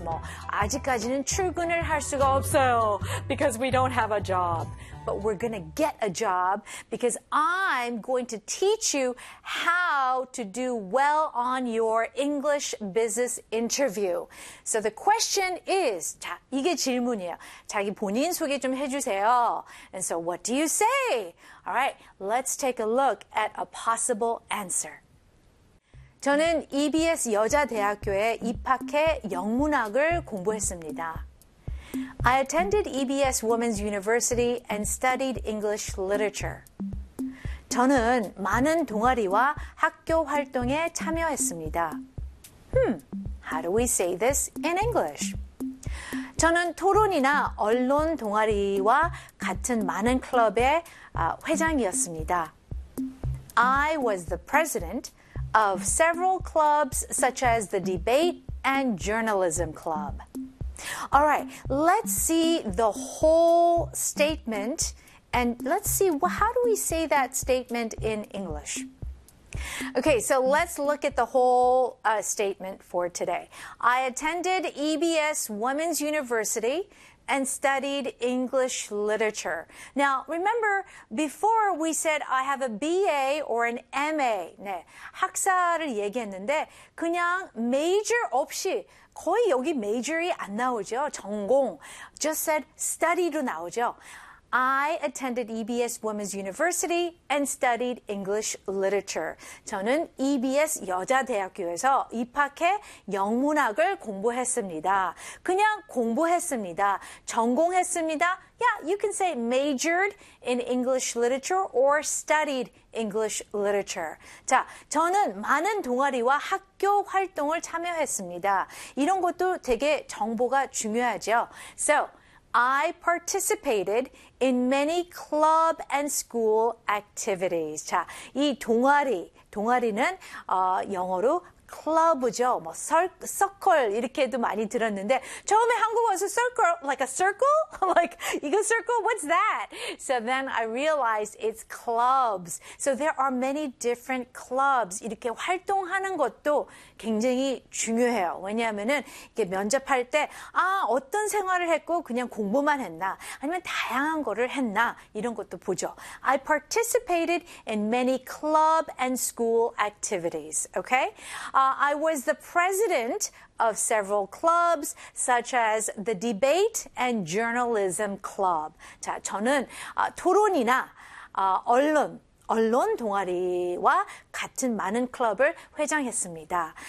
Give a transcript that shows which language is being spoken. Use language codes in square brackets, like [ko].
[ko] 뭐 아직까지는 출근을 할 수가 없어요. [en] Because we don't have a job. But we're going to get a job because I'm going to teach you how to do well on your English business interview. So the question is, [ko] 자, 이게 질문이에요. 자기 본인 소개 좀 해주세요. [en] And so what do you say? All right, let's take a look at a possible answer. [ko] 저는 EBS 여자대학교에 입학해 영문학을 공부했습니다. [en] I attended EBS Women's University and studied English literature. [ko] 저는 많은 동아리와 학교 활동에 참여했습니다. [en] How do we say this in English? [ko] 저는 토론이나 언론 동아리와 같은 많은 클럽의 회장이었습니다. [en] I was the president of several clubs such as the Debate and Journalism Club. All right, let's see the whole statement and let's see how do we say that statement in English. Okay, so let's look at the whole statement for today. I attended EBS Women's University and studied English literature. Now, remember, before we said I have a BA or an MA. [ko] 네, 학사를 얘기했는데 그냥 major 없이 거의 여기 major이 안 나오죠. 전공. [en] Just said study로 [ko] 나오죠. [en] I attended EBS Women's University and studied English literature. [ko] 저는 EBS 여자대학교에서 입학해 영문학을 공부했습니다. 그냥 공부했습니다. 전공했습니다. [en] Yeah, you can say majored in English literature or studied English literature. [ko] 자, 저는 많은 동아리와 학교 활동을 참여했습니다. 이런 것도 되게 정보가 중요하죠. [en] So, I participated in many club and school activities. [ko] 자, 이 동아리, 동아리는 영어로 club죠. 뭐 circle 이렇게도 많이 들었는데 처음에 한국 와서 circle, [en] like a circle? Like, [ko] 이거 [en] circle? What's that? So then I realized it's clubs. So there are many different clubs. [ko] 이렇게 활동하는 것도 굉장히 중요해요. 왜냐하면은 이게 면접할 때 아, 어떤 생활을 했고 그냥 공부만 했나? 아니면 다양한 거를 했나? 이런 것도 보죠. [en] I participated in many club and school activities. Okay? I was the president of several clubs, such as the Debate and Journalism Club. [ko] 자, 저는 토론이나 언론 동아리와 같은 많은 클럽을 회장했습니다.